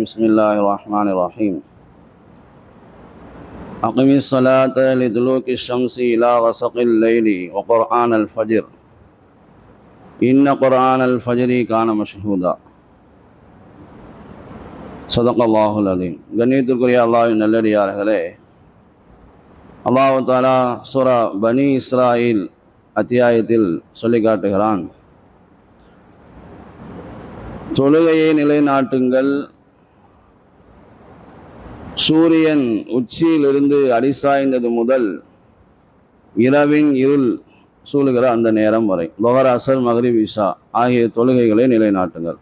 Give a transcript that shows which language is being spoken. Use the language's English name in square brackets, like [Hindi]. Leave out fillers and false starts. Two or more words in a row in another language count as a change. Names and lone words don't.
[Arabic] بسم الله الرحمن الرحيم. أقم الصلاة لدلوك الشمس إلى غسق الليل وقرآن الفجر إن قرآن الفجر كان مشهودا. صدق الله العظيم. [Tamil] கண்ணியத்திற்குரிய அல்லாஹ்வின் நல்லடியார்களே, அல்லாஹ் தஆலா சூரா பனி இஸ்ராயில் அத்தியாயத்தில் சொல்லி காட்டுகிறான், தொழுகையை நிலைநாட்டுங்கள், சூரியன் உச்சியிலிருந்து அடிசாய்ந்தது முதல் இரவின் இருள் சூழுகிற அந்த நேரம் வரை லுஹர், அஸ்ர், மக்ரிப், இஷா ஆகிய தொழுகைகளை நிலைநாட்டுங்கள்.